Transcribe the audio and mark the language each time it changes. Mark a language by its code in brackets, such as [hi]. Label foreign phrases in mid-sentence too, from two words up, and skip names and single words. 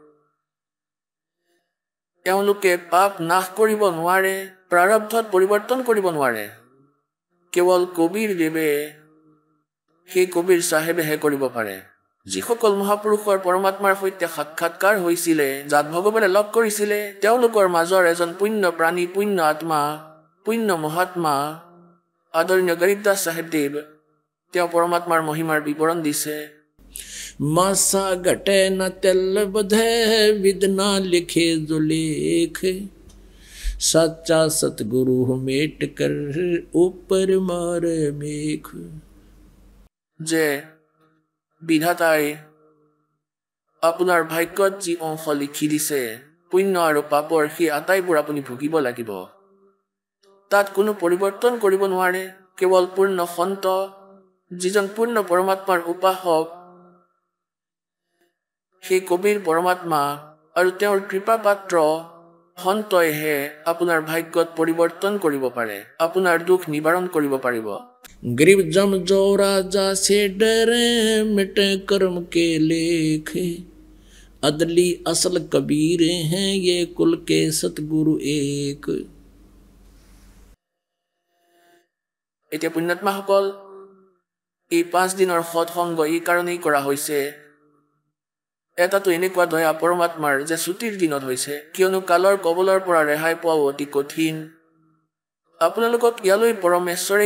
[as] এওঁলোকে পাপ নাশ কৰিব নোৱাৰে প্ৰাৰব্ধত পৰিৱৰ্তন কৰিব নোৱাৰে কেৱল কবিৰ দেৱে সেই কবিৰ চাহেবেহে কৰিব পাৰে যিসকল মহাপুৰুষৰ পৰমাত্মাৰ সৈতে সাক্ষাৎকাৰ হৈছিলে যাক ভগৱানে লগ কৰিছিলে তেওঁলোকৰ মাজৰ এজন পুণ্য প্ৰাণী পুণ্য আত্মা পুণ্য মহাত্মা আদৰণীয় গৰীবদাস চাহেবদেৱ তেওঁ পৰমাত্মাৰ মহিমাৰ বিৱৰণ দিছে [hi] मासा घटे न तेल बधे विदना लिखे जो लेख सच्चा सतगुरु मेट कर ऊपर मारे मेख [as] যে বিধাতাই আপোনাৰ ভাগ্যত যি অংশ লিখি দিছে পুণ্য আৰু পাপৰ সেই আটাইবোৰ আপুনি ভুগিব লাগিব তাত কোনো পৰিৱৰ্তন কৰিব নোৱাৰে কেৱল পূৰ্ণ সন্ত যিজন পূৰ্ণ পৰমাত্মাৰ উপাসক সেই কবিৰ পৰমাত্মা আৰু তেওঁৰ কৃপা পাত্ৰ সন্তইহে আপোনাৰ ভাগ্যত পৰিৱৰ্তন কৰিব পাৰে আপোনাৰ দুখ নিবাৰণ কৰিব পাৰিব [hi] गरीब जम जो राजा से डरे मिटे कर्म के लेख अदली असल कबीर हैं ये कुल के सतगुरु एक [as] এতিয়া পুণ্যাত্মাসকল এই 5 দিনৰ সৎসংগ এই কাৰণেই কৰা হৈছে এটাটো এনেকুৱা দয়া পৰমাত্মাৰ যে ছুটিৰ দিনত হৈছে কিয়নো কালৰ কবলৰ পৰা ৰেহাই পোৱা অতি কঠিন আপোনালোকক ইয়ালৈ পৰমেশ্বৰে